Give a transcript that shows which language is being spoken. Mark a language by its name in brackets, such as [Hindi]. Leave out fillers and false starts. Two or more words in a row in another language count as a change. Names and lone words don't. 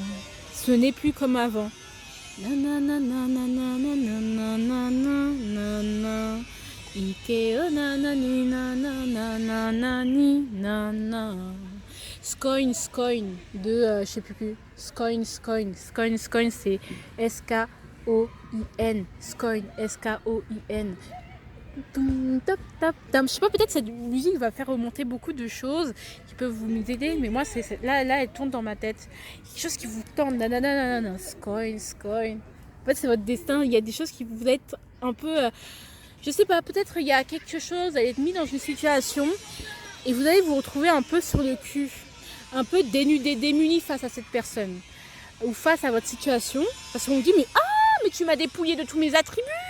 [French] Ce n'est plus comme avant. Scoin de je sais plus. Scoin, c'est S-K-O-I-N. Scoin, S-K-O-I-N. Je sais pas, peut-être cette musique va faire remonter beaucoup de choses qui peuvent vous aider, mais moi là elle tourne dans ma tête. Quelque chose qui vous tente, Scoin. En fait c'est votre destin, il y a des choses qui vous êtes un peu, je sais pas, peut-être il y a quelque chose, vous allez être mis dans une situation et vous allez vous retrouver un peu sur le cul, un peu démuni face à cette personne ou face à votre situation, parce qu'on vous dit mais tu m'as dépouillé de tous mes attributs.